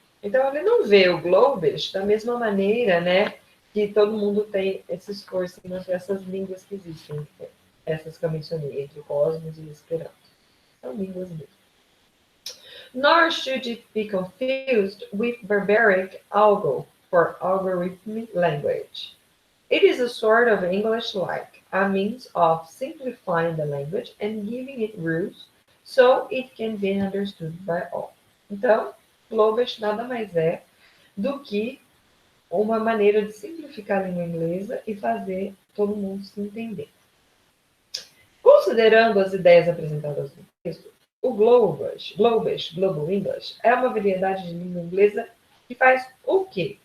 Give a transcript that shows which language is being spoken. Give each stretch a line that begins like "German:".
Portuguese: Então, ele não vê o Globish da mesma maneira, né, que todo mundo tem esse esforço entre essas línguas que existem, essas que eu mencionei, entre Cosmos e Esperanto. São línguas mesmo.
English: Nor should it be confused with barbaric algo for algorithmic language. It is a sort of English-like, a means of simplifying the language and giving it rules so it can be understood by all.
Portuguese: Então, Globish nada mais é do que uma maneira de simplificar a língua inglesa e fazer todo mundo se entender. Considerando as ideias apresentadas no texto, o Globish, Global English, é uma variedade de língua inglesa que faz o quê?